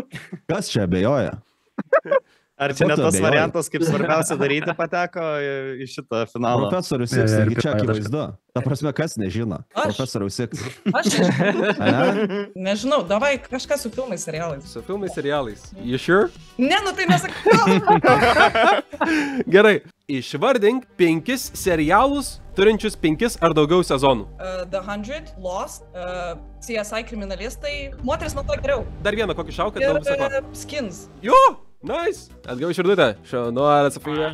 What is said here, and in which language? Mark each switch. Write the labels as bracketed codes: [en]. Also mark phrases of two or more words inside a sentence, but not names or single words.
[lt] Kas čia abejoja? Ar čia Ko ne tu tas abejoji? variantas, kaip svarbiausia daryti, pateko į šitą finalą? Profesorius X, taigi čia akivaizdu. Ta prasme, kas nežino? Aš. Profesorius X. Aš nežinau, davai kažką su filmais, serialais. Su filmais, serialais. [en] You sure? [lt] Ne, nu tai nesakau. Gerai. Išvardink 5 serialus turinčius 5 ar daugiau sezonų. The 100, Lost, CSI kriminalistai, moteris nuo to geriau. Dar vieną kokį šauką, Ir daug visako. Skins. Jo! Nice! Atgavau širdutę. Šaunuolė, Sofija.